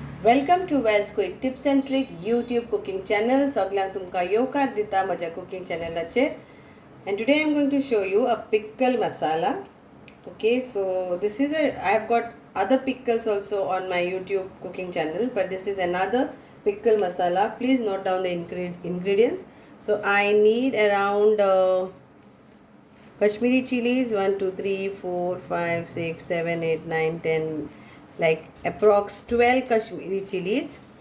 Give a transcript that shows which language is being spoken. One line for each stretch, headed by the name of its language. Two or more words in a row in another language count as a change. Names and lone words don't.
English: Welcome to Wells Quick Tips and Trick YouTube cooking channel.
Konkani: सगळ्यांक तुमकां येवकार दिता म्हज्या
English: cooking channelacher. And today I am going to show you a pickle masala. Okay, so this is I have got other pickles also on my YouTube cooking channel, but this is another pickle masala. Please note down the ingredients. So I need around Kashmiri chilies 1, 2, 3, 4, 5, 6, 7, 8, 9, 10, like approx 12 Kashmiri chilies.